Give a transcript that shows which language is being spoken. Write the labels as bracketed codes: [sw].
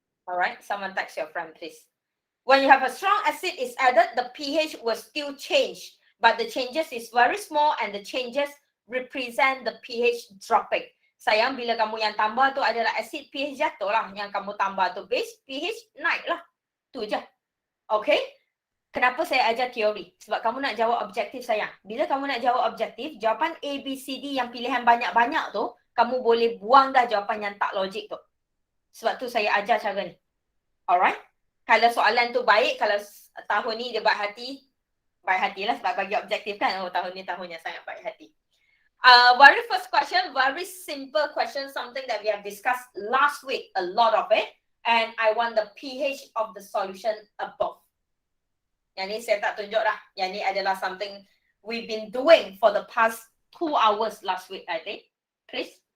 [en] Alright, someone text your friend, please. When you have a strong acid is added, the pH will still change. But the changes is very small and the changes represent the pH dropping. [ms] Sayang, bila kamu yang tambah tu adalah acid, pH jatuh lah. Yang kamu tambah tu base, pH naik lah. Tu je. Okay? Kenapa saya ajar teori? Sebab kamu nak jawab objektif, sayang. Bila kamu nak jawab objektif, jawapan A, B, C, D yang pilihan banyak-banyak tu, kamu boleh buang dah jawapan yang tak logik tu. Sebab tu saya ajar cara ni. [en] Alright? [ms] Kalau soalan tu baik, kalau tahun ni dia baik hati lah sebab bagi objektif kan. Oh, tahun ni tahunnya sangat baik hati. [en] Very first question, very simple question, something that we have discussed last week, a lot of it. And I want the pH of the solution above. [ms] Yang ni saya tak tunjuk dah. Yang ni adalah [en] something we've been doing for the past 2 hours last week, I think. Please.